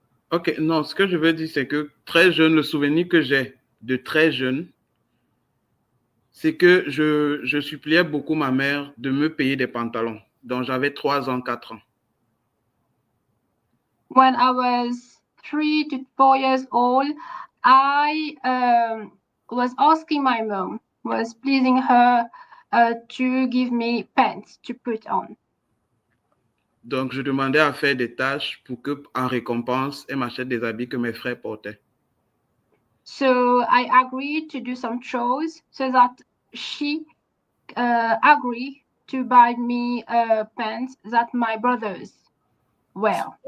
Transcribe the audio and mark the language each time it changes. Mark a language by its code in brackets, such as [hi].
[fr] Ok, non, ce que je veux dire, c'est que très jeune, le souvenir que j'ai de très jeune, c'est que je suppliais beaucoup ma mère de me payer des pantalons. Donc, j'avais 3 ans, 4 ans. [en] When I was 3 to 4 years old, I was asking my mom, was pleasing her to give me pants to put on. [fr] Donc, je demandais à faire des tâches pour que, en récompense, elle m'achète des habits que mes frères portaient. [en] So I agreed to do some chores so that she agreed to buy me pants that my brothers wear.